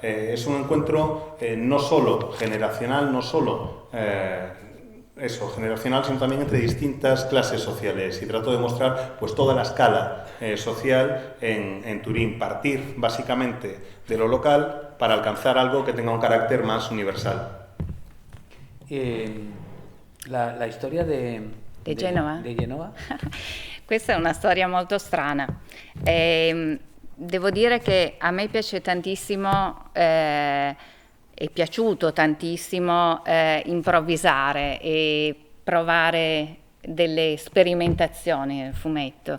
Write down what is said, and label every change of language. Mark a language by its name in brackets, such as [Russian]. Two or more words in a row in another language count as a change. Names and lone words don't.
[Spanish] Es un encuentro no solo generacional, no solo generacional, sino también entre distintas clases sociales, y trato de mostrar pues toda la escala social en Turín, partir básicamente de lo local para alcanzar algo que tenga un carácter más universal. [Italian] La storia di Genova? Di Genova? Questa è una storia molto strana. Devo dire che a me piace tantissimo, è piaciuto tantissimo improvvisare e provare delle sperimentazioni nel fumetto.